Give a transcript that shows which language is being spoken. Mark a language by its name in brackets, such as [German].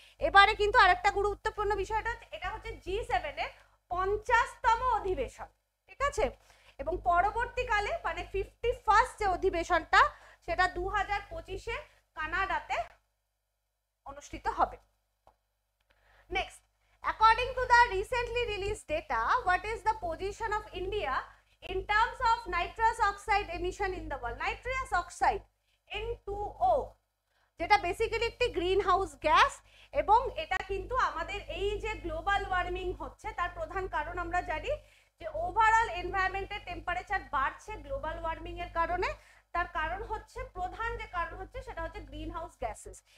[Bangla] এবারে কিন্তু আরেকটা গুরুত্বপূর্ণ বিষয়টা হচ্ছে এটা হচ্ছে G7 এর 50তম অধিবেশন, ঠিক আছে। এবং পরবর্তীকালে মানে 51st যে অধিবেশনটা সেটা 2025-এ কানাডাতে অনুষ্ঠিত হবে। [English] Next, according to the recently released data, what is the position of India in terms of nitrous oxide emission in the world? [Bangla] Nitrous oxide N2O যেটা বেসিক্যালি একটি গ্রিন হাউস গ্যাস, এবং এটা কিন্তু আমাদের এই যে গ্লোবাল ওয়ার্মিং হচ্ছে তার প্রধান কারণ আমরা জানি যে ওভারঅল এনভায়রনমেন্টের টেম্পারেচার বাড়ছে গ্লোবাল ওয়ার্মিং এর কারণে। তার কারণ হচ্ছে, প্রধান যে কারণ হচ্ছে সেটা হচ্ছে গ্রিন হাউস গ্যাসেস।